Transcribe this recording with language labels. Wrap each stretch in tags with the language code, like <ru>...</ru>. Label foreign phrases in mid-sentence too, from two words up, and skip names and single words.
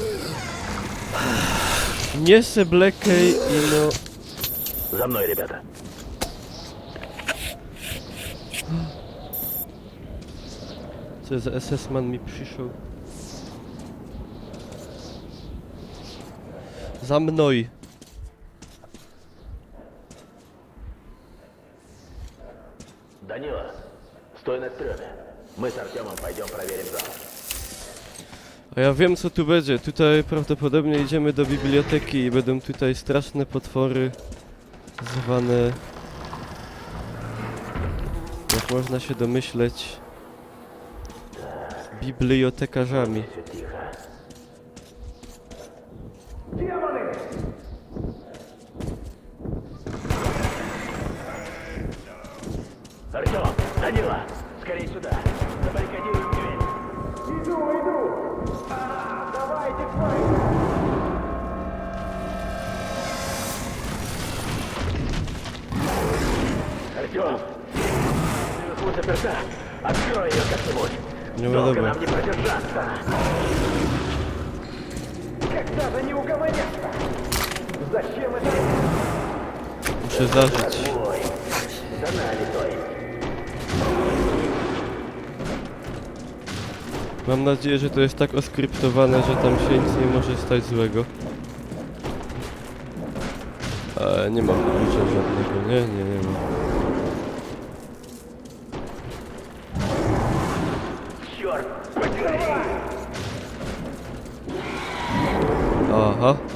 <pl>Nie se blekej i no...</pl> <ru>За мной, ребята.</ru> <pl>Co za SS-man mi przyszedł?</pl> <ru>Za mной. Данила, стой на стрёме. Мы с Артемом пойдем проверим зал.</ru> <pl>A ja wiem co tu będzie. Tutaj prawdopodobnie idziemy do biblioteki i będą tutaj straszne potwory zwane... Jak można się domyśleć... bibliotekarzami.</pl> <ru>Артем, Данила, скорей сюда. Забаррикадируем дверь. Иду. Давайте, Артем, наверху заперта. Открой ее как-нибудь. Долго нам не продержаться. Когда же не угомонятся? Зачем это?</ru> <pl>Muszę zażyć.</pl> <ru>За нами, то есть.</ru> <pl>Mam nadzieję, że to jest tak oskryptowane, że tam się nic nie może stać złego. Nie mam klucza żadnego, nie mam. Aha.</pl>